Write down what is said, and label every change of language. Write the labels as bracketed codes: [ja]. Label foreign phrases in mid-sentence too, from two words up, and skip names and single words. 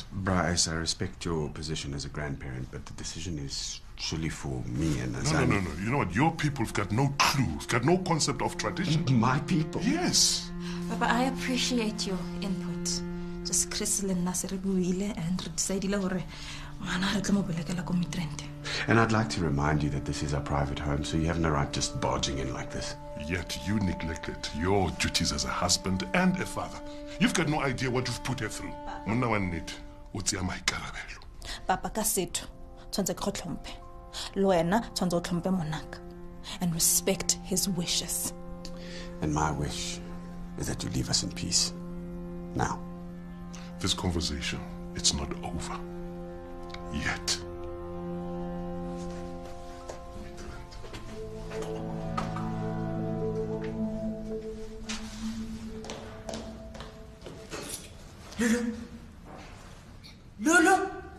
[en] Bryce, I respect your position as a grandparent, but the decision is surely for me and No. Azani. You know what? Your people have got no clue, have got no concept of tradition. My people? Yes. Papa, I appreciate your input. Just Crystal and Nasir [st] buile [en] and decided [st] hore mana re tla mo belekela ko mitrente. [en] And I'd like to remind you that this is our private home, so you have no right just barging in like this. Yet you neglected your duties as a husband and a father. You've got no idea what you've put her through. [tn] Monna wa nnete, o tseya maikarabelo. Papa ka setho tshwantse ke go tlhomphe. Le wena tshwantse o tlhomphe monaka [en] and respect his wishes. And my wish is that you leave us in peace. Now. This conversation, it's not over. Yet. Lulu!